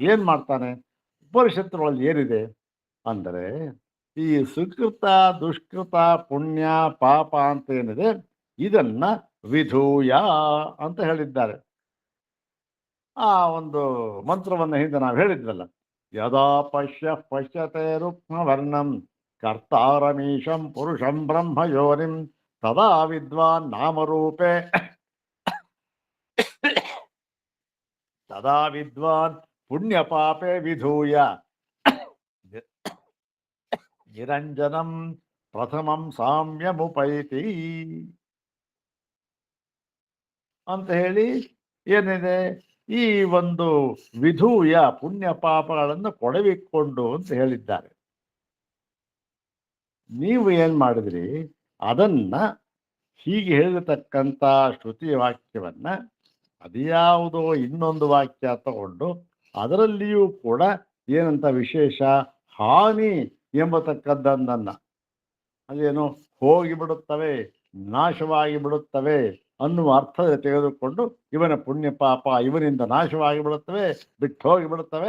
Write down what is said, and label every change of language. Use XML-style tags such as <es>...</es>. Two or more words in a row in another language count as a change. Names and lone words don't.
<kn>ಏನ್ ಮಾಡ್ತಾನೆ ಉಪನಿಷತ್ತುಗಳಲ್ಲಿ ಏನಿದೆ ಅಂದರೆ, ಈ ಸುಕೃತ ದುಷ್ಕೃತ ಪುಣ್ಯ ಪಾಪ ಅಂತ ಏನಿದೆ ಇದನ್ನ ವಿಧೂಯ ಅಂತ ಹೇಳಿದ್ದಾರೆ. ಆ ಒಂದು ಮಂತ್ರವನ್ನ ಹಿಂದೆ ನಾವು ಹೇಳಿದ್ವಲ್ಲ,</kn> <sa>ಯದಾ ಪಶ್ಯತೆ ರುಕ್ಮ ವರ್ಣಂ ಕರ್ತಾರಮೀಶಂ ಪುರುಷಂ ಬ್ರಹ್ಮ ಯೋನಿಂ ತದಾ ವಿದ್ವಾನ್ ನಾಮರೂಪೇ ತದಾ ವಿದ್ವಾನ್ ಪುಣ್ಯ ಪಾಪೇ ವಿಧೂಯ ನಿರಂಜನಂ ಪ್ರಥಮಂ ಸಾಮ್ಯಮುಪೈತಿ</sa> <kn>ಅಂತ ಹೇಳಿ ಏನಿದೆ, ಈ ಒಂದು ವಿಧೂಯ ಪುಣ್ಯ ಪಾಪಗಳನ್ನು ಕೊಡವಿಕೊಂಡು ಅಂತ ಹೇಳಿದ್ದಾರೆ. ನೀವು ಏನ್ ಮಾಡಿದ್ರಿ, ಅದನ್ನ ಹೀಗೆ ಹೇಳಿರತಕ್ಕಂಥ ಶ್ರುತಿ ವಾಕ್ಯವನ್ನ ಅದ್ಯಾವುದೋ ಇನ್ನೊಂದು ವಾಕ್ಯ ತಗೊಂಡು ಅದರಲ್ಲಿಯೂ ಕೂಡ ಏನಂತ ವಿಶೇಷ ಹಾನಿ ಎಂಬತಕ್ಕದ್ದನ್ನ, ಅದೇನು ಹೋಗಿಬಿಡುತ್ತವೆ, ನಾಶವಾಗಿ ಬಿಡುತ್ತವೆ ಅನ್ನುವ ಅರ್ಥದ ತೆಗೆದುಕೊಂಡು ಇವನ ಪುಣ್ಯ ಪಾಪ ಇವನಿಂದ ನಾಶವಾಗಿ ಬಿಡುತ್ತವೆ, ಬಿಟ್ಟು ಹೋಗಿ ಬಿಡುತ್ತವೆ.</kn>